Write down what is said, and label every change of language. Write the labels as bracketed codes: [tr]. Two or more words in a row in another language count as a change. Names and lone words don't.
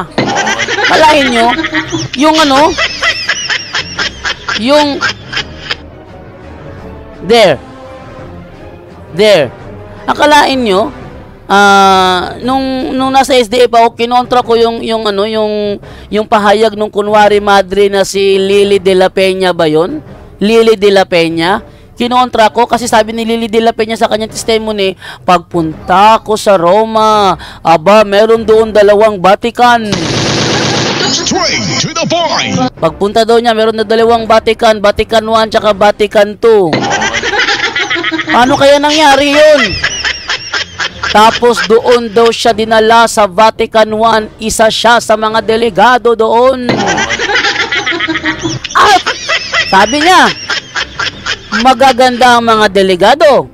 [tl] Kalahin nyo, yung ano, yung, there. Akalain nyo, nung nasa SDF ako, kinontra ko yung pahayag nung kunwari madre na si Lily de la Peña ba yun? Lily de la Peña. Kinontra ko kasi sabi ni Lily de la Peña sa kanyang testimony, pagpunta ko sa Roma, aba, meron doon 2 Vatican. [en] Straight to the point. [tl] Pagpunta daw niya, meron na 2 Vatican, Vatican 1 tsaka Vatican 2. Paano kaya nangyari yun? Tapos doon daw siya dinala sa Vatican 1, isa siya sa mga delegado doon. At sabi niya, magaganda ang mga delegado.